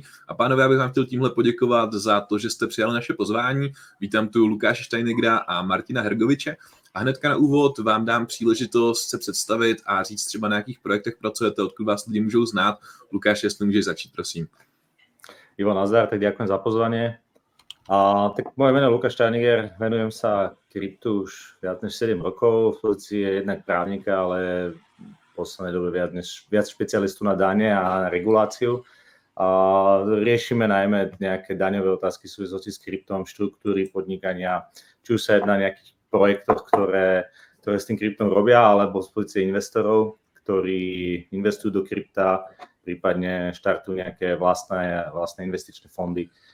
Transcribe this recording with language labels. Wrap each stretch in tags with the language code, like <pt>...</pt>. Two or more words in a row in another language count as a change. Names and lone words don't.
<cs>A pánové, já bych vám chtěl tímhle poděkovat za to, že jste přijali naše pozvání. Vítám tu Lukáše Steinegera a Martina Hergoviče. A hnedka na úvod vám dám příležitost se představit a říct třeba na jakých projektech pracujete, odkud vás lidi můžou znát. Lukáš, jestli můžeš začít, prosím.</cs> <sk>Ivo, nazdar, tak ďakujem za pozvanie. Tak moje meno je Lukáš Steineger, venujem sa kryptu už viac než 7 rokov, v pozícii je jednak právnika, ale v poslednej dobe viac špecialistu na dane a na reguláciu. Riešime najmä nejaké daňové otázky v súvislosti s kryptom, štruktúry podnikania, či už sa jedná o nejakých projektoch, ktoré s tým kryptom robia, alebo z pozície investorov, ktorí investujú do krypta, prípadne štartujú nejaké vlastné investičné fondy.</sk>